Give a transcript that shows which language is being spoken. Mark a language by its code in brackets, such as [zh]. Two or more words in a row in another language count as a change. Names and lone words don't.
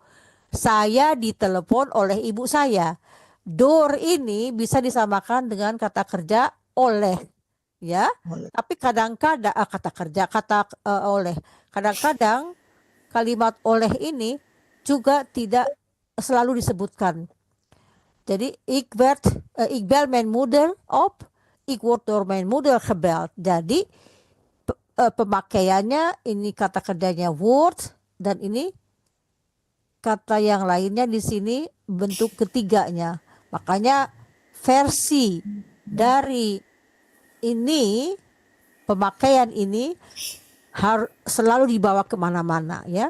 [id] Saya ditelepon oleh ibu saya. Door ini bisa disamakan dengan kata kerja oleh, ya. Tapi kadang-kadang oleh. Kadang-kadang kalimat oleh ini juga tidak selalu disebutkan. [nl] Jadi ik bel mijn moeder op. Ik word door mijn moeder gebeld. [id] Jadi pemakaiannya ini kata kerjanya word dan ini kata yang lainnya di sini bentuk ketiganya. Makanya versi dari ini pemakaian ini harus selalu dibawa kemana-mana ya.